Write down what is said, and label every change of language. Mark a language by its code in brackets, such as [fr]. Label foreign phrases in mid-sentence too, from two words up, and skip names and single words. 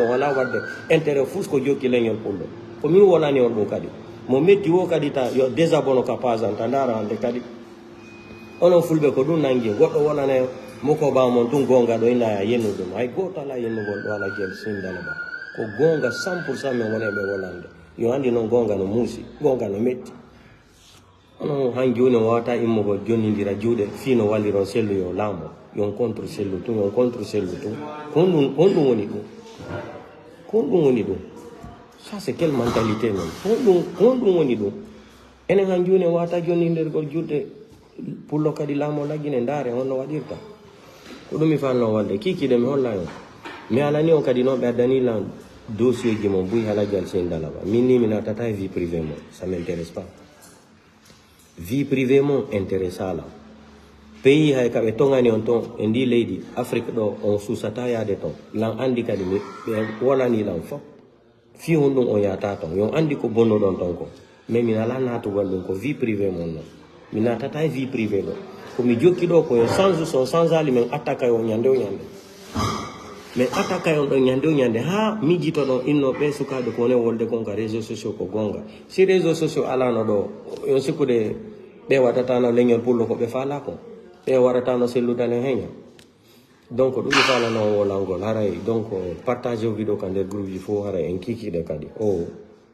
[ff] on ala wadde intérêt fus ko jokki leñol pullo ko min wonani on ɗum kadi mo metti wo kadi ta yo désabonno ka pasanta ndara hande kadi onon fulɓe ko ɗum nangi goɗɗo wonane moko ba mon ɗum gonga ɗo inaya yennu ɗum hay goto ala yennugol ɗo ala guel sindala ba ko gonga 100% min woneɓe wolande yo andi noon gonga no muusi gonga no metti onon han joni wawata immugol jonnidira juuɗe fino walliron sellu yo laamo yon contre sellu tum kon ɗum woni ɗum [fr] ça c'est quelle mentalité [ff] noon kon ɗum woni ɗum enen han joni wawata jonnidirgol juuɗe pullo kadi laamo laggine ndaare on no waɗirta ko ɗum mi fanno walde kikiɗe mi holla on mi alani on kadi noon ɓe addanilan dossier ji mon buy halagal sendalaba min ni mi natata e [fr] vie privé [ff] mon [fr] ça m'intéresse pas vie privé [ff] mon intéresse ala pays hay kaɓe tongani on ton e ndi leydi Afrique ɗo on susata yaade ton lan andi kadi ɓe wonani lan fof fi hon ɗum on yata ton yon andi ko bonnoɗon ton ko mais min ala natugol ɗum ko [fr] vie privé [ff] mon noon mi natata e [fr] vie privé [ff] ɗo komi jokki ɗo koye sans ali min attaque o ñande mais attaque on ɗon ñande ha mijito ɗon innoɓe sukaɓe ko woni wolde gonga [fr] réseaux sociaux [ff] ko gonga si [fr] réseaux sociaux [ff] alano ɗo on sikkude ɓe waɗatano leñol pullo ko ɓe faala ko ɓe waɗatano selludane heña donc ɗum mi falano wolangol haray donc partage o vidéo ka nder groupe ji fof haray en kikiɗe kadi